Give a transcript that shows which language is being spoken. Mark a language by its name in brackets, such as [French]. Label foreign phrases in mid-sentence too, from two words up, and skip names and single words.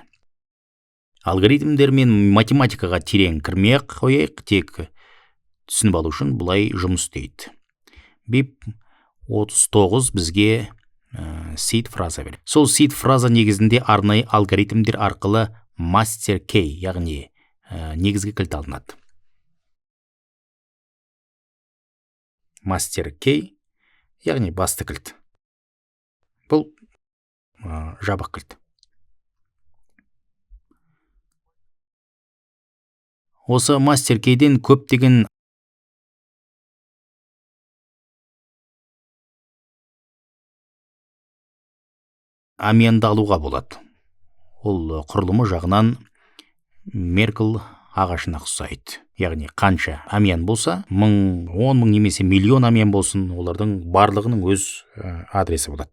[Kazakh] Алгоритмдер мен математикаға терең кірмей қояйық, тек түсініп алу үшін бұлай жұмыс істейді. BIP 39 бізге seed фраза береді. Сол seed фраза негізінде арнайы алгоритмдер арқылы [English] master key, [Kazakh] яғни негізгі кілт алынады. [English] master key, [Kazakh] яғни басты кілт. Бұл жабық кілт. Осы [English] master keyден [Kazakh] көптеген әмиянды алуға болады. Ол құрылымы жағынан Меркл ағашына ұқсайды. Яғни қанша әмиян болса, 1000, 10 000 немесе миллион әмиян болсын, олардың барлығының өз адресі болады.